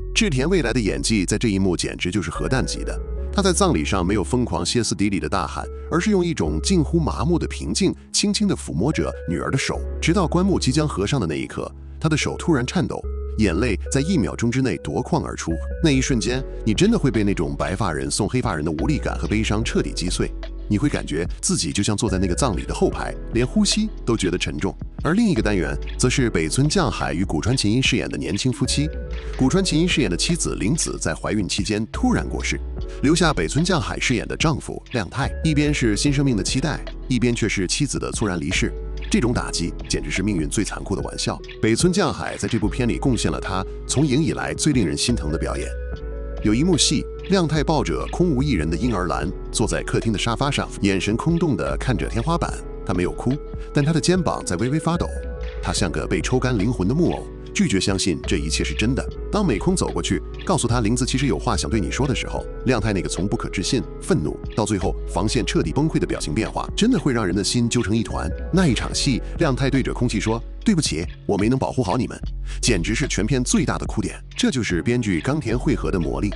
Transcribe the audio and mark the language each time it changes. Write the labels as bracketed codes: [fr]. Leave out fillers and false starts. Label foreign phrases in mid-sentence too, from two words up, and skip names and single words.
[zh] 志田未來的演技在這一幕簡直就是核彈級的。他在葬禮上沒有瘋狂歇斯底里的大喊，而是用一種近乎麻木的平靜，輕輕地撫摸着女兒的手，直到棺木即將合上的那一刻，他的手突然顫抖，眼淚在1秒鐘之內奪眶而出。那一瞬間，你真的會被那種白髮人送黑髮人的無力感和悲傷徹底擊碎。你會感覺自己就像坐在那個葬禮的後排，連呼吸都覺得沉重。而另一個單元則是北村匠海與古川琴音飾演的年輕夫妻。古川琴音飾演的妻子玲子在懷孕期間突然過世，留下北村匠海飾演的丈夫亮太，一邊是新生命的期待，一邊卻是妻子的猝然離世。這種打擊簡直是命運最殘酷的玩笑。北村匠海在這部片裡貢獻了他從影以來最令人心疼的表演。有一幕戲，亮太抱着空無一人的嬰兒蘭，坐在客廳的沙發上，眼神空洞地看着天花板。他沒有哭，但他的肩膀在微微發抖。他像個被抽乾靈魂的木偶，拒絕相信這一切是真的。當美空走過去，告訴他玲子其實有話想對你說的時候，亮太那個從不可置信、憤怒到最後防線徹底崩潰的表情變化，真的會讓人的心揪成一團。那一場戲，亮太對着空氣說：“對不起，我沒能保護好你們。” 簡直是全片最大的哭點。這就是編劇岡田惠和的魔力。